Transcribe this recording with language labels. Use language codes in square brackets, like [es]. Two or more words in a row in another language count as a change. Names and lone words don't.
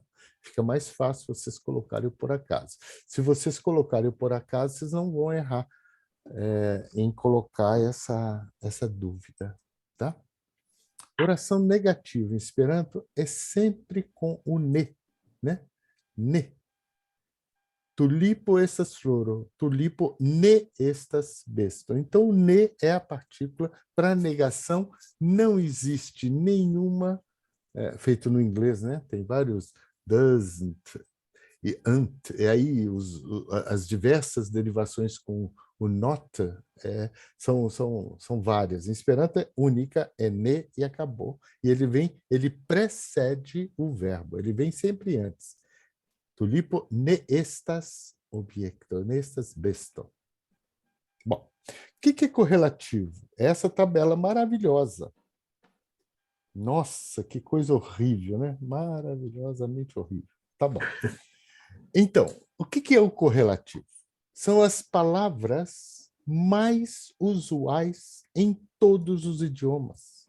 [pt] Fica mais fácil vocês colocarem o por acaso. Se vocês colocarem o por acaso, vocês não vão errar em colocar essa dúvida. Tá? Oração negativa em Esperanto é sempre com o ne. Né? Ne. [eo] Tulipo estas floro, tulipo ne estas besto. [pt] Então, o ne é a partícula para negação. Não existe nenhuma, feito no inglês, né? Tem vários doesn't e ant, e aí as diversas derivações com o not são várias. Em Esperanto é única, é ne e acabou. E ele precede o verbo, ele vem sempre antes. [eo] Tulipo ne estas objecto, ne estas besto. [pt] Bom, o que é correlativo? Essa tabela maravilhosa. Nossa, que coisa horrível, né? Maravilhosamente horrível. Tá bom. Então, o que é o correlativo? São as palavras mais usuais em todos os idiomas.